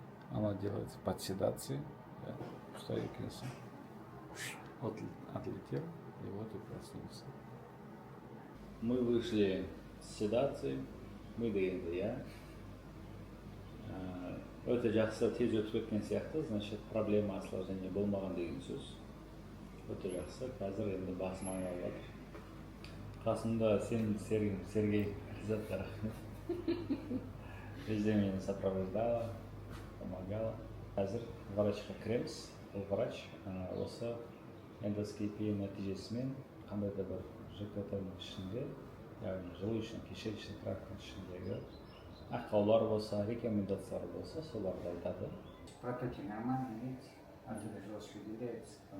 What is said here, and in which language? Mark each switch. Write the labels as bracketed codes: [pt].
[ru] Она делается под седацией. Что я кинулся? Отлетел, и вот и проснулся. Мы вышли с седации, мы дегенде, я. [kk] Өте жақсы тез өтіп кеткен сияқты, значит, проблема осложнения болмаған деген сөз. Өте жақсы, қазір енді басым айналып жатыр. Қасымда сен, Сергей, обязательно рахмет. [ru] Везде меня сопровождала, помогала. [kk] Қазір врачқа кіреміз. Ол врач осы эндоскопия нәтижесімен қандай да бір ЖКТ-ның ішінде, яғни желудочно-кишечный тракттың ішіндегі ақаулар болса, рекомендациялар болса, соларды айтады. [ru] Протоки нормальные, видите? Отсюда желчь выделяется,